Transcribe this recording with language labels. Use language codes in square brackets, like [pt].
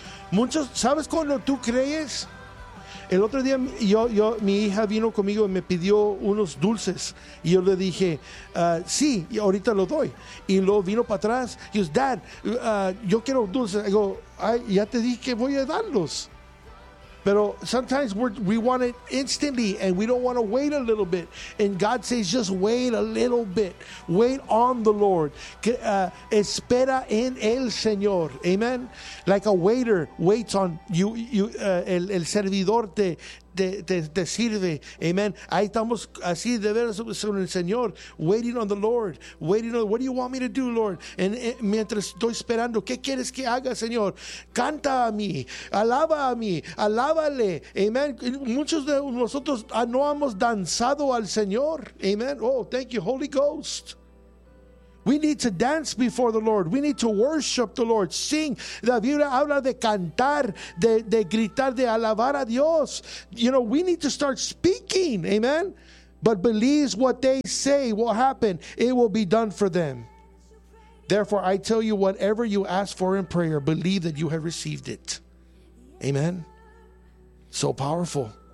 [es] Muchos, ¿sabes cuando tú crees? El otro día mi hija vino conmigo y me pidió unos dulces. Y yo le dije, sí, ahorita lo doy. Y luego vino para atrás. Y dice, Dad, yo quiero dulces. Y digo, ay, ya te dije que voy a darlos. [en] But sometimes we want it instantly and we don't want to wait a little bit. And God says, just wait a little bit. Wait on the Lord. [es] Espera en el Señor. [en] Amen. Like a waiter waits on you. [es] El servidor te sirve. Amen. Ahí estamos así de veras con el Señor. [en] Waiting on the Lord. Waiting on, what do you want me to do, Lord? [es] And mientras estoy esperando, ¿qué quieres que haga, Señor? Canta a mí. Alaba a mí. Alábale. Amen. Muchos de nosotros no hemos danzado al Señor. [en] Amen. Oh, thank you, Holy Ghost. We need to dance before the Lord. We need to worship the Lord. Sing. [es] La Biblia habla de cantar, de gritar, de alabar a Dios. [en] You know, we need to start speaking. Amen. But believe what they say will happen. It will be done for them. Therefore, I tell you, whatever you ask for in prayer, believe that you have received it. Amen. So powerful.